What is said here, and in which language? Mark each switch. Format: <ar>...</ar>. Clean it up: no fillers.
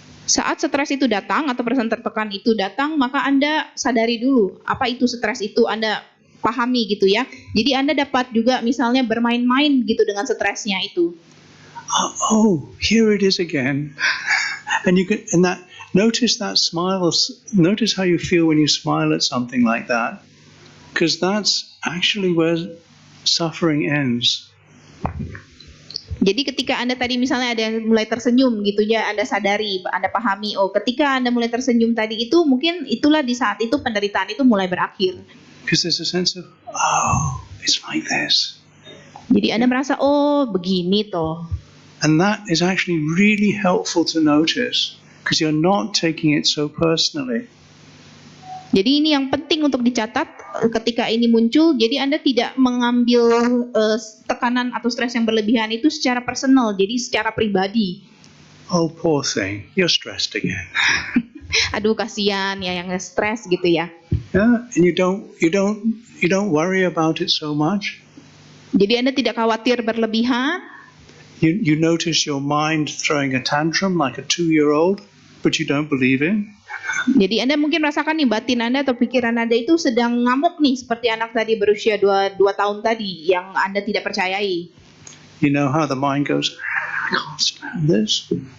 <id>Saat stres itu datang atau perasaan tertekan itu datang, maka Anda sadari dulu apa itu stres itu, Anda pahami gitu ya. Jadi Anda dapat juga misalnya bermain-main gitu dengan stresnya itu.</id> <en>Oh, here it is again. And you can, notice that smiles. Notice how you feel when you smile at something like that, because that's actually where suffering ends.</en> <id>Jadi ketika Anda tadi misalnya ada yang mulai tersenyum gitu ya, Anda sadari, Anda pahami, ketika Anda mulai tersenyum tadi itu, mungkin itulah di saat itu penderitaan itu mulai berakhir.</id> <en>Because there's a sense of, it's like this.</en> <id>Jadi Anda merasa, begini toh.</id> <en>And that is actually really helpful to notice, because you're not taking it so personally.</en> <id>Jadi ini yang penting untuk dicatat ketika ini muncul. Jadi Anda tidak mengambil tekanan atau stres yang berlebihan itu secara personal, jadi secara pribadi.</id> <en>Oh, poor thing, you're stressed again.</en> <id>Aduh kasihan ya yang stres gitu ya.</id> <en>Yeah, and you don't worry about it so much.</en> <id>Jadi Anda tidak khawatir berlebihan.</id> <en>You notice your mind throwing a tantrum like a 2-year-old, but you don't believe in.</en> <id>Jadi Anda mungkin rasakan nih batin Anda atau pikiran Anda itu sedang ngamuk nih seperti anak tadi berusia 2 tahun tadi yang Anda tidak percayai.</id> <en>You know how the mind goes, I can't stand this.</en>